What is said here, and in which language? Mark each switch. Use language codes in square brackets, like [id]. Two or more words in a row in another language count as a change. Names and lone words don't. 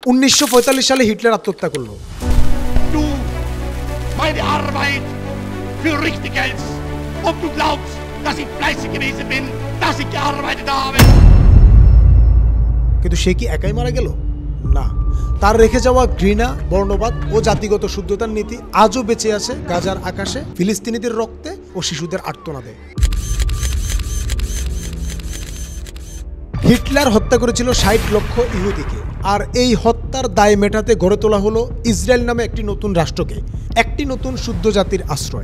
[bn] 1945 সালে হিটলার আত্মহত্যা করলো। [de] Du meine Arbeit für richtig hältst, ob du glaubst, dass ich fleißig gewesen bin, dass ich gearbeitet habe. [bn] কিন্তু সে কি একাই মারা গেল? না, তার রেখে যাওয়া ঘৃণা, বর্ণবাদ ও জাতিগত শুদ্ধতার নীতি আজও বেঁচে আছে গাজার আকাশে, ফিলিস্তিনিদের রক্তে ও শিশুদের আর্তনাদে। হিটলার হত্যা করেছিল 60 লক্ষ ইহুদিকে, আর এই হত্যার দায় মেটাতে গড়ে তোলা হলো ইসরায়েল নামে একটি নতুন রাষ্ট্রকে, একটি নতুন শুদ্ধ জাতির আশ্রয়।